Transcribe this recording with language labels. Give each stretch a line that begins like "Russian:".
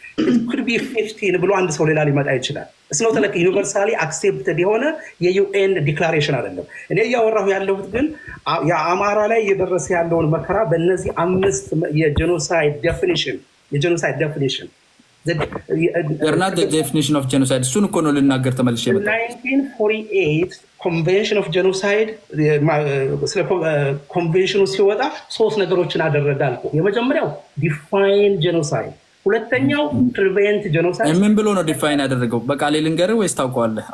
English: could be 15
Amharic: ብሎ አንድ ሰው ሌላ ሊመጣ ይችላል። እስኖ ተለክ ዩኒቨርሳሊ አክሴፕትድ የሆነ የዩኤን ዲክላሬሽን አይደለም። እኔ እያወራሁ ያለሁት ግን የአማራ ላይ እየደረሰ ያለውን መከራ በእነዚህ 5 የጄኖሳይድ ዴፊኒሽን
English: They're not the definition of genocide.
Amharic: እሱን እኮ ነው ልናገር ተመልሼ የመጣሁ 1948 ኮንቬንሽን ኦፍ ጄኖሳይድ ስለ ኮንቬንሽኑ ሲወጣ 3 ነገሮችን አደረጋል። የመጀመሪያው ዲፋይን ጄኖሳይድ፣ ሁለተኛው ፕሪቬንት ጄኖሳይድ። ምን ብሎ ነው ዲፋይን ያደረገው? በቃሌ ልንገርህ ወይስ ታውቀዋለህ?